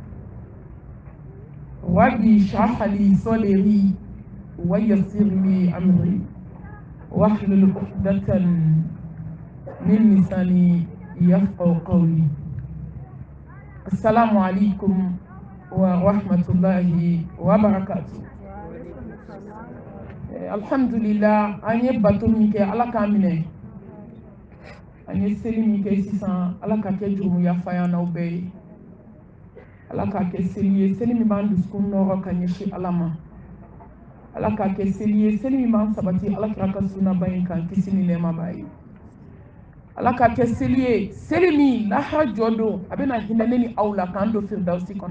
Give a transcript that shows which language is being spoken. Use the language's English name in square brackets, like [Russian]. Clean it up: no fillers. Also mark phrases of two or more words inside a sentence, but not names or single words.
[Arabic] ربي اشرح لي صدري ويسر لي أمري واحلل عقدة من لساني يفقهوا قولي. السلام عليكم ورحمة الله وبركاته. Alhamdulillah, [Bambara] anye bato min kɛ ala k'a minɛ, an ye seli min kɛ sisan ala k'a kɛ jurumu yafaya n'aw bɛɛ ye, ala k'a kɛ seli ye seli min b'an dusukun nɔrɔ ka ɲɛsin ala ma, ala k'a kɛ seli ye seli min b'an sabati ala kira ka sunaba in kan kisi ni nɛɛma b'a ye, ala k'a kɛ seli ye seli min lahara jɔ don a bɛna hinɛ ne ni aw la k'an don firidawusi kɔnɔ.